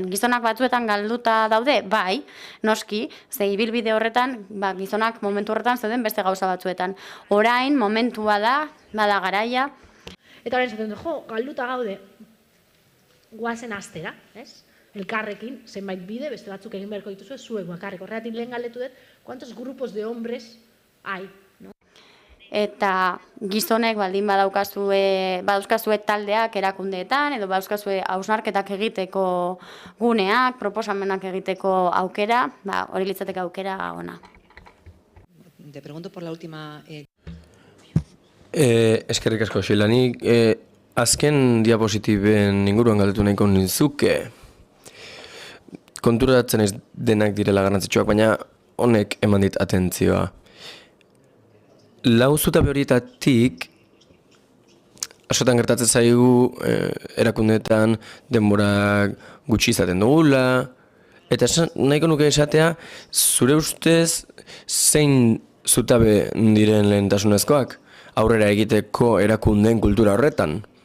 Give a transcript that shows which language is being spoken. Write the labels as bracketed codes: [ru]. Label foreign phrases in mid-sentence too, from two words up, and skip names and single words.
[eu] Gizonak batzuetan galduta daude, bai, noski, ze ibilbide horretan, gizonak momentu horretan zeuden beste gauza batzuetan. Orain, momentua da, bada garaia. Eta orain zaten du, galduta gaude, guazen astera, ez? Elkarrekin, zenbait bide, beste batzuk egin beharko dituzue, zuek bakarrik. Horregatik lehen galdetu dut, [es] ¿cuántos grupos de hombres hay? [eu] Eta gizonek baldin badauzkazue taldeak erakundeetan, edo badauzkazue hausnarketak egiteko guneak, proposamenak egiteko aukera, hori litzateke aukera ona. [es] Te pregunto por la última... [eu] Eskerrik asko, Sheila, nik azken diapositiben inguruan galdetu nahiko nizuke. Konturatzen ez denak direla garrantzitsuak, baina honek eman dit atentzioa. Lau zutabe horietatik askotan gertatzen zaigu erakundeetan denborak gutxi izaten dugula, eta nahiko nuke esatea, zure ustez zein zutabe diren lehentasunezkoak aurrera egiteko erakundeen kultura horretan?